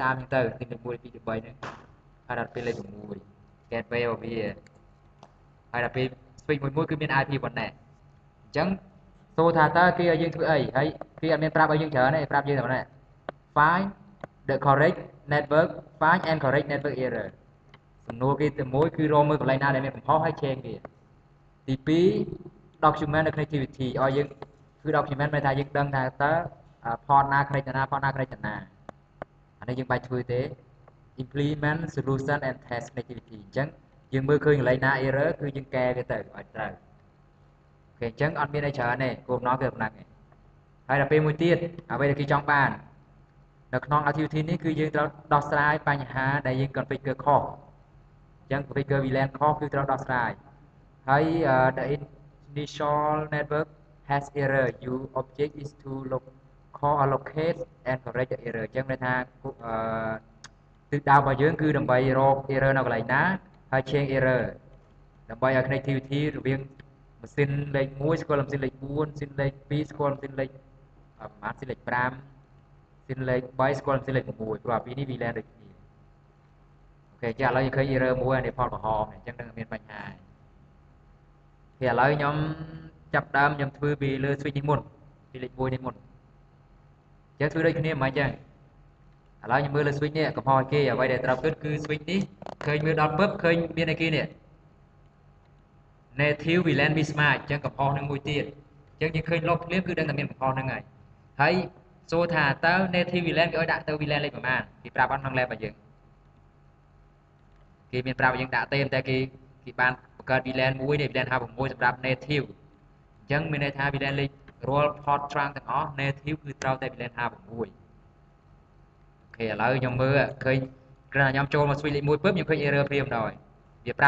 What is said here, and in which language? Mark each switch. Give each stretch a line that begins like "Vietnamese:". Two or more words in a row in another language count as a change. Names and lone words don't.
Khmer: 30អញ្ចឹងទៅទី1 2 3ហ្នឹងហើយដល់ពេលលេខ6 gateway របស់វាហើយដល់ពេល switch មួយគឺមាន IP ប៉ុណ្ណេះអញ្ចឹងសូថាតើគេឲ្យយើងធ្វើអីហើយគេអត់មានប្រាប់ឲ្យយើងច្រើនទេប្រាប់យើងតែប៉ុណ្ណេះ
English: find the correct network find and correct network error
Khmer: សំណួរគេទី1គឺរកមើលកន្លែងណាដែលមានកំហុសហើយ change វាទី2 document នៅ connectivity ឲ្យយើងគឺ document មានថាយើងដឹងថាតើ port ណា connect ទៅណា port ណា connect ទៅណាអានេះយើងបាច់ធ្វើទេ
English: implement solution and test connectivity
Khmer: អញ្ចឹងយើងមើលឃើញកន្លែងណា error គឺយើងកែវាទៅឲ្យត្រូវអូខេអញ្ចឹងអត់មានអីច្រើនទេគោលបំណងគឺប៉ុណ្ណឹងឯង ហើយដល់ពេលមួយទៀតអ្វីដែលគេចង់បាននៅក្នុង activity នេះគឺយើងត្រូវដោះស្រាយបញ្ហាដែលយើង configure ខុសអញ្ចឹង
English: configure VLAN
Khmer: ខុសគឺត្រូវដោះស្រាយហើយ
English: the initial network has error your object is to locate and correct the error
Khmer: អញ្ចឹងមានថាទិសដៅរបស់យើងគឺដើម្បីរក error នៅកន្លែងណាហើយ change error ដើម្បីឲ្យ connectivity រវាងម៉ាស៊ី នលេខ1ស្គាល់ម៉ាស៊ីនលេខ4ម៉ាស៊ីនលេខ2ស្គាល់ម៉ាស៊ីនលេខម៉ាស៊ីនលេខ5ម៉ាស៊ីនលេខ3ស្គាល់ម៉ាស៊ីនលេខ6ព្រោះអាពីរនេះ VLAN ដូចគ្នាអូខេចាឥឡូវយើងឃើញ error មួយអានេះ fault ក្រហមអញ្ចឹងនឹងមានបញ្ហាthì ឥឡូវខ្ញុំចាប់ដើមខ្ញុំធ្វើពីលើ switch នេះមុនពីលេខ1នេះមុនអញ្ចឹងធ្វើដូចគ្នាមិនអញ្ចឹងឥឡូវខ្ញុំមើលលើ switch នេះកំហុសគេអ្វីដែលត្រូវគិតគឺ switch នេះឃើញមើលដល់ពឹបឃើញមានអីគេនេះ
English: native VLAN mismatch
Khmer: អញ្ចឹងកំហុសនឹងមួយទៀតអញ្ចឹងយើងឃើញលុបភ្លាមគឺដឹងតែមានកំហុសហ្នឹងហើយសួរថាតើ native VLAN គេឲ្យដាក់ទៅ VLAN លេខប្រមាណគេប្រាប់អត់ក្នុង lab របស់យើងគេមានប្រាប់ឲ្យយើងដាក់ទេតែគេបានបង្កើត VLAN មួយនេះ VLAN 56សម្រាប់ native អញ្ចឹងមានន័យថា VLAN លេខរាល់ port ត្រង់ទាំងអស់ native គឺត្រូវតែ VLAN 56អូខេឥឡូវខ្ញុំមើលឃើញគ្រាន់តែខ្ញុំចូលមក switch លេខ1ពឹបខ្ញុំឃើញ error ព្រាមដល់វាប្រាប់